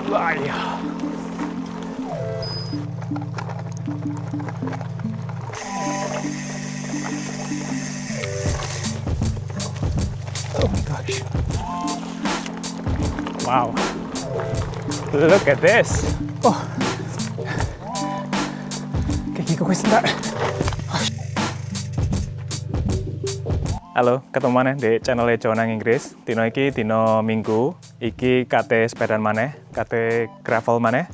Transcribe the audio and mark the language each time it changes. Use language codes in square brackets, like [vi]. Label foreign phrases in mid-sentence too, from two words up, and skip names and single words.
[jv] Wah, iya. [en] Oh my gosh. Wow. Look at this. Oh. [jv] Kakiku wis enggak. Halo, ketemu maneh di channel Jonang Inggris. Dino iki dino Minggu. Iki kate sepedaan maneh, kate gravel maneh.